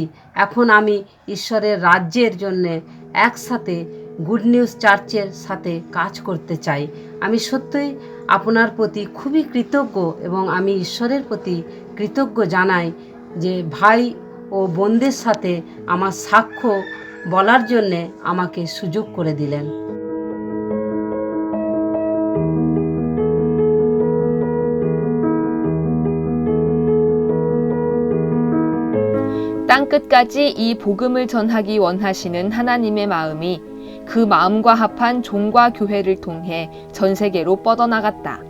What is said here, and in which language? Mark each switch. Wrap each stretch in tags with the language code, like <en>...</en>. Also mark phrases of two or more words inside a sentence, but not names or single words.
<bn>এখন আমি ঈশ্বরের রাজ্যের জন্যে একসাথে গুড নিউজ চার্চের সাথে কাজ করতে চাই। আমি সত্যই আপনার প্রতি খুবই কৃতজ্ঞ এবং আমি ঈশ্বরের প্রতি কৃতজ্ঞ জানাই যে ভাই ও বোনদের সাথে আমার সাক্ষ্য বলার জন্যে আমাকে সুযোগ করে দিলেন।</bn> <ko>땅끝까지 이 복음을 전하기 원하시는 하나님의 마음이 그 마음과 합한 종과 교회를 통해 전 세계로 뻗어나갔다.</ko>